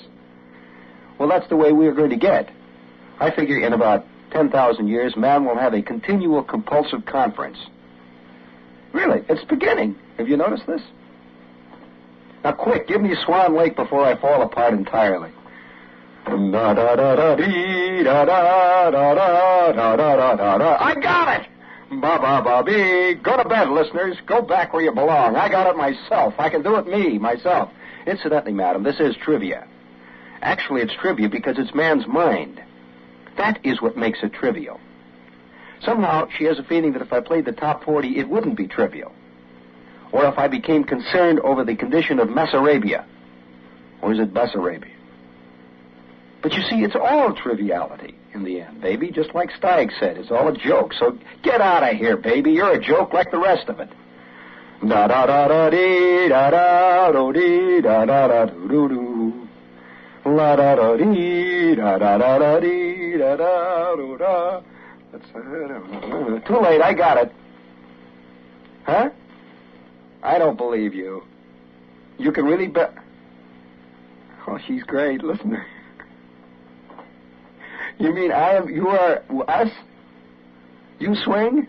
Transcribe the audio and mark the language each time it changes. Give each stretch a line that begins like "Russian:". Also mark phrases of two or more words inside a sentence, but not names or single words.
English: Well, that's the way we are going to get. I figure in about 10,000 years, man will have a continual compulsive conference. Really, it's beginning. Have you noticed this? Now, quick, give me Swan Lake before I fall apart entirely. Da da da da dee da da da da da da da da. I got it. Ba ba ba bee. Go to bed, listeners. Go back where you belong. I got it myself. I can do it myself. Incidentally, madam, this is trivia. Actually, it's trivia because it's man's mind. That is what makes it trivial. Somehow, she has a feeling that if I played the top 40, it wouldn't be trivial. Or if I became concerned over the condition of Messarabia. Or is it Bessarabia? But you see, it's all triviality in the end, baby. Just like Steig said, it's all a joke. So get out of here, baby. You're a joke like the rest of it. Da-da-da-da-dee, da-da-do-dee, da-da-da-do-do-do. La-da-da-dee, da-da-da-da-dee, da-da-do-da. Too late, I got it. Huh? I don't believe you. You can really bet. Oh, she's great. Listen to her. You mean you are us? You swing?